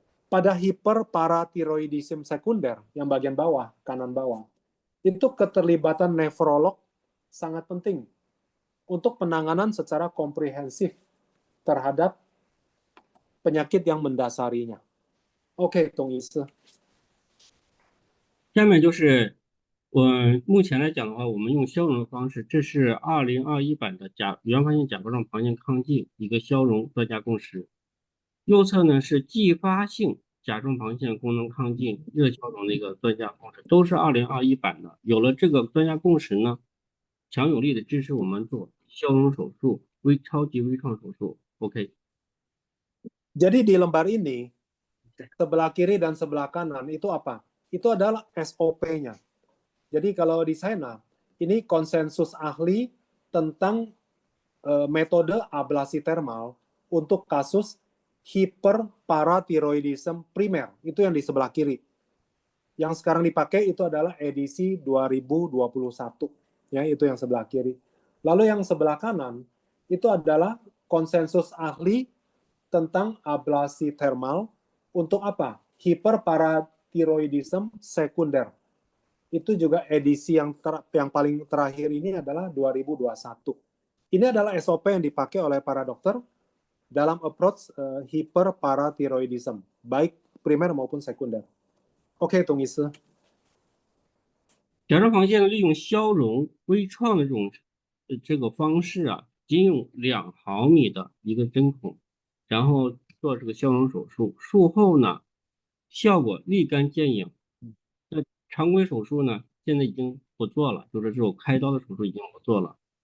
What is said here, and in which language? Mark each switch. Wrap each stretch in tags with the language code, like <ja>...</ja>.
<id>Pada hiperparatiroidisme sekunder yang bagian bawah, kanan bawah, itu keterlibatan nefrolog sangat penting untuk penanganan secara komprehensif terhadap penyakit yang mendasarinya.</id> <zh>OK， 董医师。下面就是目前来讲的话，我们用消融的方式，这是2021版的原发性甲状旁腺亢进一个消融专家共识。右侧呢是继发性甲状旁腺功能亢进热消融的一个专家共识，都是2021版的。有了这个专家共识呢，强有力的支持我们做消融手术、超级微创手术。 OK。</zh> <id>Jadi di lembar ini sebelah kiri dan sebelah kanan itu apa? Itu adalah SOP-nya. Jadi kalau di sana ini konsensus ahli tentang metode ablasi termal untuk kasus hiperparatiroidisme primer. Itu yang di sebelah kiri. Yang sekarang dipakai itu adalah edisi 2021. Ya, itu yang sebelah kiri. Lalu yang sebelah kanan itu adalah konsensus ahli tentang ablasi termal untuk apa? Hiperparatiroidisme sekunder. Itu juga edisi yang paling terakhir ini adalah 2021. Ini adalah SOP yang dipakai oleh para dokter dalam approach hiperparatiroidisme, baik primer maupun sekunder.</id> <zh>OK， 董医师。甲状旁腺利用消融微创的这个方式啊，仅用2毫米的一个针孔，然后做这个消融手术，术后呢，效果立竿见影。那常规手术呢，现在已经不做了，就是这种开刀的手术已经不做了。</zh>